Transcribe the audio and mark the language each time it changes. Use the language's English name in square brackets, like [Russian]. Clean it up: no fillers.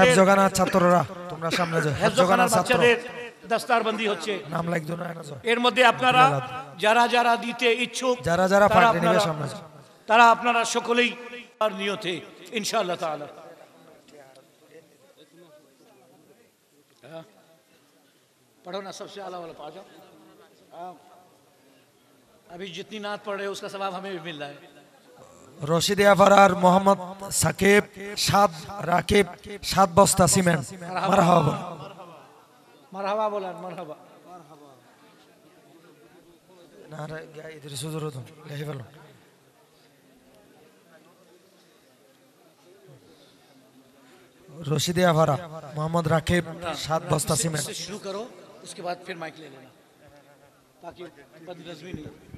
[Bangla] হেফজখানার ছাত্ররা তোমরা সামনে যাও। হেফজখানার বাচ্চাদের দস্তারবন্দি হচ্ছে, নাম লিখো না। এর মধ্যে আপনারা যারা যারা দিতে ইচ্ছুক, যারা যারা পার্টি নেবে সামনে যাও। তারা আপনারা সকলেই আর নিয়তে ইনশাআল্লাহ তাআলা। [Hindi] पढ़ो ना, सबसे आला वाला पढ़ जाओ। अभी जितनी नात पढ़ रहे हो उसका सवाब हमें भी मिल रहा है। [Bangla] রশিদিয়া পাড়ার মোহাম্মদ সাকিব 7, রাকিব 7 বস্তা সিমেন্ট। মারহাবা মারহাবা বলেন, মারহাবা। না রে ইধর সুজুর তো লেখে ফেলো। রশিদিয়া পাড়া মোহাম্মদ রাকিব 7 বস্তা সিমেন্ট। [Hindi] शुरू करो, उसके बाद फिर माइक ले लेना ताकि बदनज़मी नहीं।